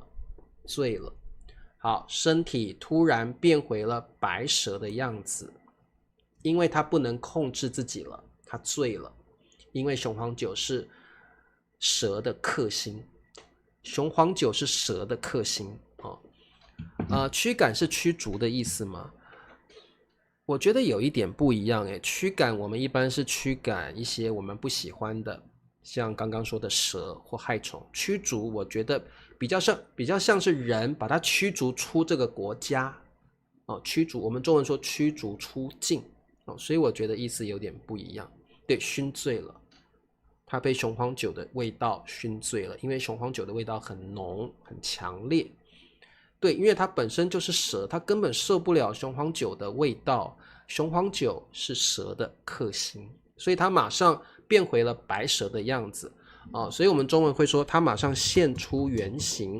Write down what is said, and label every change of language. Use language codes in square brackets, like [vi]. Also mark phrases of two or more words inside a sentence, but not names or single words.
[zh] 好，身體突然變回了白蛇的樣子，因為她不能控制自己了，她醉了。因為雄黃酒是蛇的克星，雄黃酒是蛇的克星驅趕是驅逐的意思嗎？我覺得有一點不一樣誒。驅趕我們一般是驅趕一些我們不喜歡的，像剛剛說的蛇或害蟲。驅逐我覺得比較像是人把它驅逐出這個國家驅逐，我們中文說驅逐出境所以我覺得意思有點不一樣。對，燻醉了，他被雄黃酒的味道燻醉了，因為雄黃酒的味道很濃很強烈。對，因為它本身就是蛇，它根本受不了雄黃酒的味道。雄黄酒是蛇的克星，所以它馬上變回了白蛇的樣子所以我們中文會說它馬上現出原形。